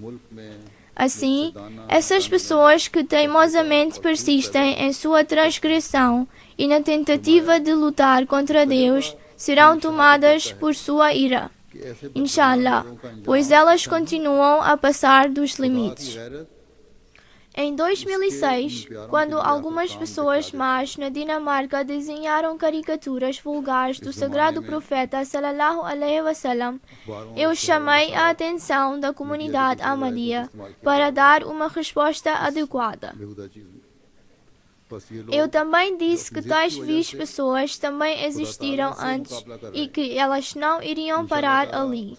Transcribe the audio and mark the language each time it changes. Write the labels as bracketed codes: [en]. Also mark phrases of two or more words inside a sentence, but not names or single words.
[pt] Assim, essas pessoas que teimosamente persistem em sua transgressão e na tentativa de lutar contra Deus serão tomadas por sua ira, inshallah, pois elas continuam a passar dos limites. Em 2006, quando algumas pessoas más na Dinamarca desenharam caricaturas vulgares do sagrado profeta [ar] صلى الله عليه وسلم, [pt] eu chamei a atenção da comunidade Ahmadiyya para dar uma resposta adequada. Eu também disse que tais vis pessoas também existiram antes e que elas não iriam parar ali.